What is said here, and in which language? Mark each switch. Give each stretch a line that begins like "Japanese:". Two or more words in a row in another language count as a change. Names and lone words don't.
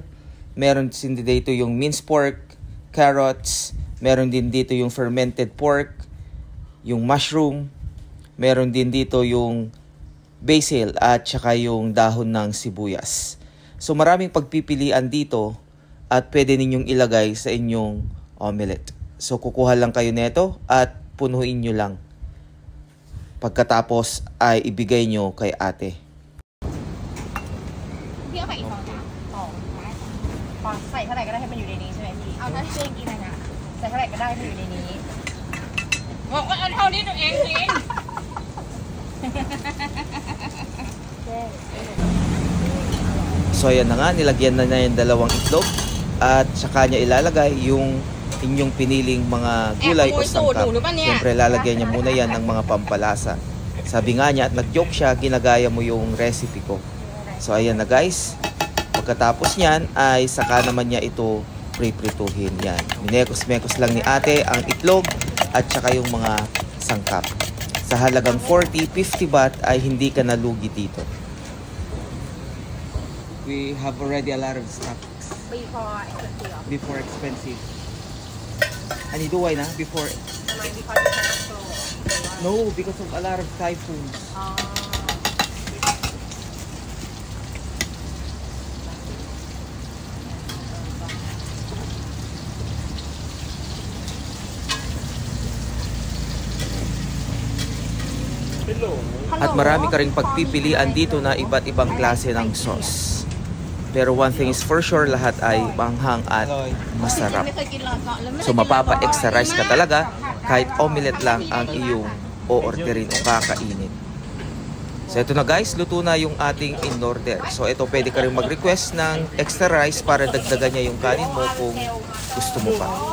Filipino: Meron din dito yung
English: minced pork,
Filipino: carrots, meron din dito yung
English: fermented pork,
Filipino: yung mushroom, meron din dito yung basil at saka yung dahon ng sibuyas. So maraming pagpipilian dito at pwede ninyong ilagay sa inyong omelette. So kukuha lang kayo nito at punuin nyo lang. Pagkatapos ay ibigay nyo kay ate.
Thai: พี่เอาไปอีก2 ได้ใส่เท่าไหร่ก็ได้ให้มันอยู่ในนี้ใช่ไหมพี่เอาเท่าที่ตัวเองกินนะใส่เท่าไหร่ก็ได้ให้มันอยู่ในนี้บอกว่าเอาเท่านี้ตัวเองกิน
Filipino: So ayan na nga, nilagyan na niya yung dalawang itlog at saka niya ilalagay yung inyong piniling mga gulay o sangkap. Siyempre lalagyan niya muna yan ng mga pampalasa. Sabi nga niya at nag-joke siya, ginagaya mo yung recipe ko. So ayan na guys, pagkatapos niyan ay saka naman niya ito pre-prituhin yan. Minekos-mekos lang ni ate ang itlog at saka yung mga sangkap. Sa halagang 40-50 baht ay hindi ka nalugi dito.
English: We have already a lot of stocks. Before expensive. And you do why na? Before? No, because of a lot of typhoons.
Filipino: At marami ka ring pagpipilian dito na iba't ibang klase ng sauce.
English: Pero one thing is for sure,
Filipino: lahat ay manghang at masarap. So mapapa-
English: extra rice
Filipino: ka talaga kahit omelette lang ang iyong o-orderin o kakainin. So ito na guys, luto na yung ating in-order. So ito pwede ka rin mag-request ng
English: extra rice
Filipino: para dagdagan niya yung kanin mo kung gusto mo pa.